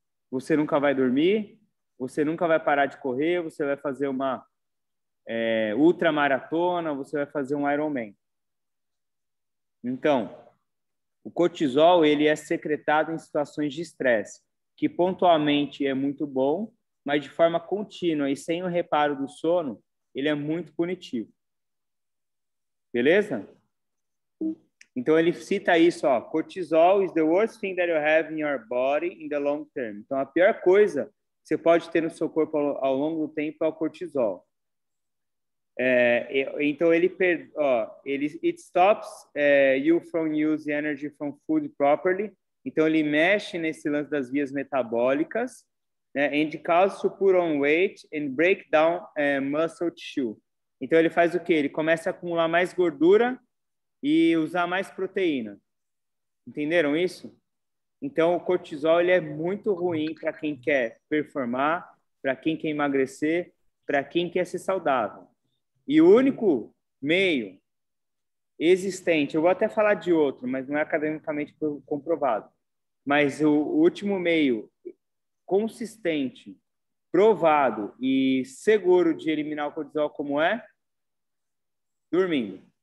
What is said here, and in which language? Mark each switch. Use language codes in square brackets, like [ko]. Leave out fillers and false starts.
[pt] Você nunca vai dormir, você nunca vai parar de correr, você vai fazer uma ultramaratona, você vai fazer um Ironman. Então, O cortisol, ele é secretado em situações de estresse, que pontualmente é muito bom, mas de forma contínua e sem o reparo do sono, ele é muito punitivo. Beleza? Então, ele cita isso, ó, [en] cortisol is the worst thing that you have in your body in the long term. [pt] Então, a pior coisa que você pode ter no seu corpo ao longo do tempo é o cortisol. Então, [en] it stops you from using energy from food properly. [pt] Então, ele mexe nesse lance das vias metabólicas, né? [en] And causes to put on weight and break down muscle tissue. [pt] Então, ele faz o quê? Ele começa a acumular mais gordura e usar mais proteína. Entenderam isso? Então, o cortisol ele é muito ruim para quem quer performar, para quem quer emagrecer, para quem quer ser saudável. E o único meio existente, eu vou até falar de outro, mas não é academicamente comprovado, mas o último meio consistente, provado e seguro de eliminar o cortisol como é? Dormindo.